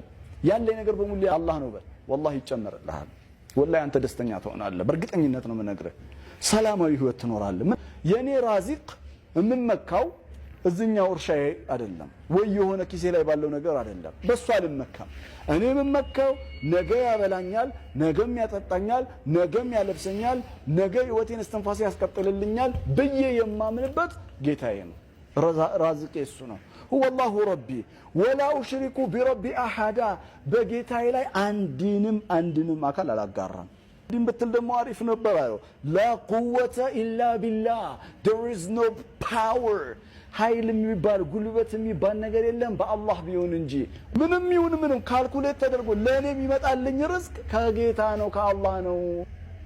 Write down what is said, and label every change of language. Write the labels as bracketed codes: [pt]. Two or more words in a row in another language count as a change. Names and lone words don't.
[am] ያለ ነገር በሙሉ የአላህ ነው በል። ወላሂ ይጨመርልሃል። ወላሂ አንተ ደስተኛ ትሆናለህ። በእርግጠኝነት ነው የምነግርህ። ሰላማዊ ህይወት ትኖራለህ። የኔ ራዚቅ የምመካው እዚህኛው እርሻዬ አይደለም ወይ የሆነ ኪሴ ላይ ባለው ነገር አይደለም። በሱ አልመካም። እኔ የምመካው ነገ ያበላኛል፣ ነገም ያጠጣኛል፣ ነገም ያለብሰኛል፣ ነገ ህይወቴን እስትንፋስ ያስቀጥልልኛል ብዬ የማምንበት ጌታዬ ነው። ራዚቄ እሱ ነው። [ar] هو الله ربي ولا أشرك بربي أحد [am] በጌታዬ ላይ አንድንም አካል አላጋራም። ዲን በትል ደሞ አሪፍ ነበር አዩ [ar] لا قوة إلا بالله [en] there is no power [am] ኃይል የሚባል ጉልበት የሚባል ነገር የለም በአላህ ቢሆን እንጂ። ምንም ይሁን ምንም ካልኩሌት ተደርጎ ለኔ የሚመጣልኝ ርዝቅ ከጌታ ነው ከአላህ ነው።